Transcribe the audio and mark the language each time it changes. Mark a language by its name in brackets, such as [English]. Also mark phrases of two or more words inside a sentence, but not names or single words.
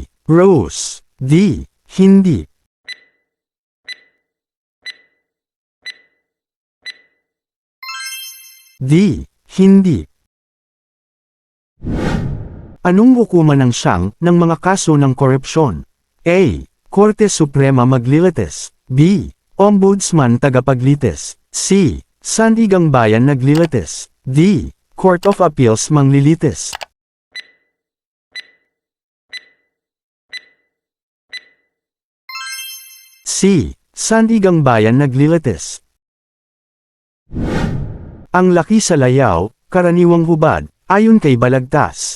[Filipino] Rose. D. Hindi. D. Hindi. Anong hukuman ng siyang ng mga kaso ng korupsyon? A. Korte Suprema Maglilitis. B. Ombudsman Tagapaglitis. C. Sandigang Bayan naglilitis. D. Court of Appeals manglilitis. C. Sandigang Bayan naglilitis. Ang laki sa layaw, karaniwang hubad, ayon kay Balagtas.